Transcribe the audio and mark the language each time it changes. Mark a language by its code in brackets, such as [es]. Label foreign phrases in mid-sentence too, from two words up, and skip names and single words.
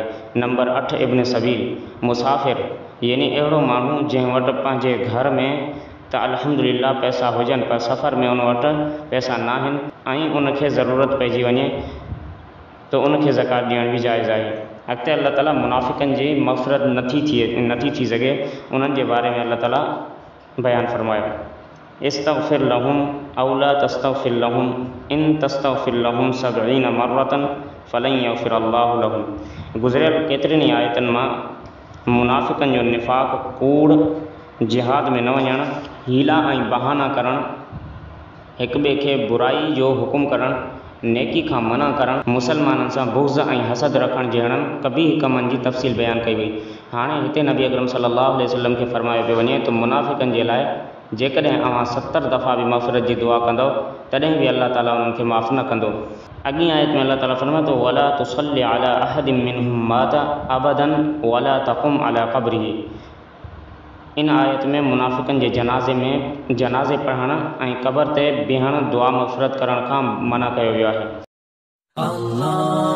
[sd] नंबर 8 इब्न सबील, मुसाफ़िर, यानी अहिड़ो माण्हू जंहिं वटि पंहिंजे घर में त अल्हम्दुलिल्लाह पैसा हुजनि पर सफ़र में उन वटि पैसा न आहिनि ऐं उनखे ज़रूरत पइजी वञे त उनखे ज़कात ॾियण बि जाइज़ आहे। अॻिते अल्लाह ताला मुनाफ़िक़नि जी मग़फ़िरत नथी थी सघे उन्हनि जे बारे में अल्लाह ताला बयानु फरमायो, [ar] استغفر لهم أو لا تستغفر لهم إن تستغفر لهم 70 مرة فلن يغفر الله لهم. [sd] गुज़िरियल केतिरनि ई आयतनि मां मुनाफ़िक़नि जो निफ़ाक़, कूड़, जिहाद में न वञणु, हीला ऐं बहाना करणु, हिक ॿिए खे बुराई जो हुकुम करणु, नेकी खां मना करणु, मुसलमाननि सां बुग़्ज़ ऐं हसद रखणु जहिड़नि कबीह कमनि जी तफ़सील बयानु कई वई। हाणे हिते नबी अकरम [ar] صلى الله عليه وسلم [sd] खे फरमायो पियो वञे त मुनाफ़िक़नि जे लाइ जेकॾहिं अव्हां 70 दफ़ा बि मग़फ़िरत जी दुआ कंदव तॾहिं बि अल्लाह ताला उन्हनि खे माफ़ न कंदो। अॻी आयत में अल्लाह ताला फरमाए थो [ar] ولا تصل على أحد منهم مات أبدا ولا تقم على قبره. [sd] इन आयत में मुनाफ़िक़नि जे जनाज़े पढ़णु ऐं क़बर ते बीहणु दुआ मग़फ़िरत करण खां मना कयो वियो आहे।